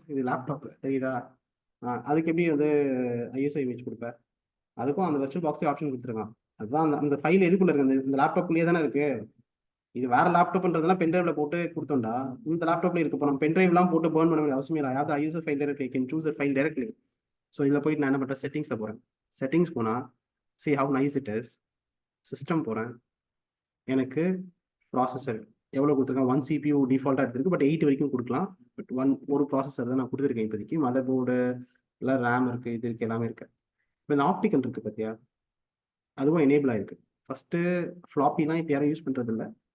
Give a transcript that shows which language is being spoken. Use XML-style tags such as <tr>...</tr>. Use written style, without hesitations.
<ta>இது லேப்டாப் தெரியுதா? அதுக்கு எப்படி வந்து ஐஎஸ்ஓ இமேஜ் கொடுப்பேன்? அதுக்கும் அந்த வர்ச்சுவல் பாக்ஸே ஆப்ஷன் கொடுத்துருக்கான். அதுதான் அந்த ஃபைல் எதுக்குள்ள இருக்கு? இந்த லேப்டாப்லயே தானே இருக்கு. இது வேற லேப்டாப்ன்றதுலாம் பென்ட்ரைவ்ல போட்டு கொடுத்தோம்டா. இந்த லேப்டாப்ல இருக்கு. இப்போ நம்ம பென்ட்ரைவ்லாம் போட்டு பர்ன் பண்ண வேண்டிய அவசியம் இல்லை.</ta> <en>அதாவது ISO file directly can choose a file directly.</en> <ta>So இதில் போயிட்டு நான் என்ன பண்ணுறேன்? செட்டிங்ஸ்ல போறேன்.</ta> <en>Settings போனா see how nice it is.</en> <ta>System போறேன். எனக்கு ப்ராசஸர் எவ்வளோ கொடுத்துருக்கேன்? 1 CPU டிஃபால்ட்டாக எடுத்திருக்கு, பட் 8 வரைக்கும் கொடுக்கலாம். பட் ஒரு ப்ராசஸர் தான் நான் கொடுத்துருக்கேன் இப்போதைக்கு. மதர் போர்டு எல்லாம் ரேம் இருக்கு, இது இருக்கு, எல்லாமே இருக்கு. இப்போ இந்த ஆப்டிக்கல் இருக்கு பார்த்தியா, அதுவும் எனேபிள் ஆயிருக்கு. ஃபர்ஸ்ட் ஃப்ளாப்பிலாம் இப்போ யாரும் யூஸ் பண்றது இல்லை.</ta>